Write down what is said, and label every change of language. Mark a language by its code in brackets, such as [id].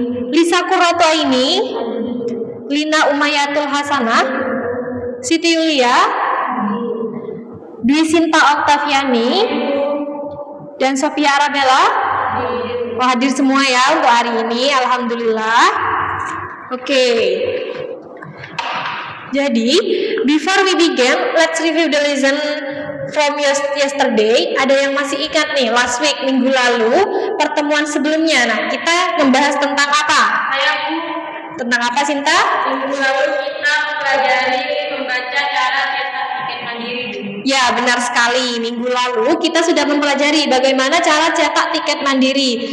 [id] Lisa Kuratoini? Lina Umayatul Hasanah? Siti Yulia? Dwi Sinta Oktaviani? Dan Sofia Arabella? Wah, hadir semua ya untuk hari ini, alhamdulillah. Oke. [en] Jadi, before we begin, let's review the lesson from yesterday. [id] Ada yang masih ingat nih, [en] last week, [id] minggu lalu, pertemuan sebelumnya. Nah, kita membahas tentang apa? Tentang apa, Sinta? Minggu lalu kita mempelajari membaca cara cetak tiket mandiri. Ya, benar sekali. Minggu lalu kita sudah mempelajari bagaimana cara cetak tiket mandiri.